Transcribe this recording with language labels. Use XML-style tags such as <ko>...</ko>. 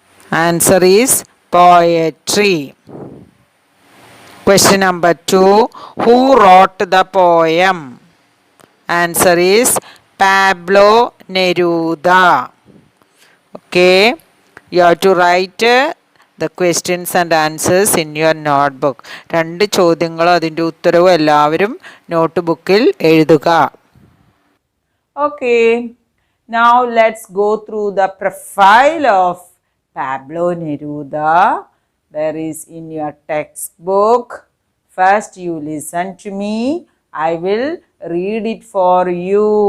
<en>Answer is poetry. Question number 2. Who wrote the poem? Answer is Pablo Neruda. Okay, you have to write the questions and answers in your notebook.</en> <ml>2 ചോദ്യങ്ങളും അതിൻ്റെ ഉത്തരവും എല്ലാവരും not ബുക്കിൽ എഴുതുക.</ml> <en>Okay, now let's go through the profile of Pablo Neruda. There is in your textbook. First you listen to me. I will read it for you.</en>